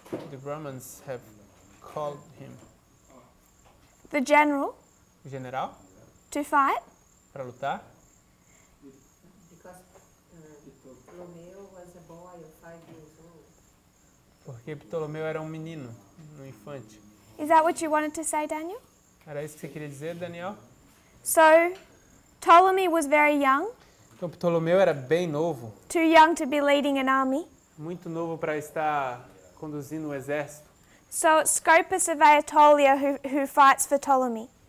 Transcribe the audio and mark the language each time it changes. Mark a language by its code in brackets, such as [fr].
[en] The Romans have called him. The general [pt] O general [en] to fight? [pt] para lutar? [en] Because Ptolemy was a boy of 5 years old. [pt] Porque Ptolomeu era um menino, um infante. [en] Is that what you wanted to say, Daniel? [pt] Era isso que você queria dizer, Daniel? [en] So, Ptolemy was very young, [pt] Então Ptolomeu era bem novo, [en] too young to be leading an army. [pt] muito novo para estar conduzindo o exército. [en] So it's Scopas of Aetolia who fights for Ptolemy.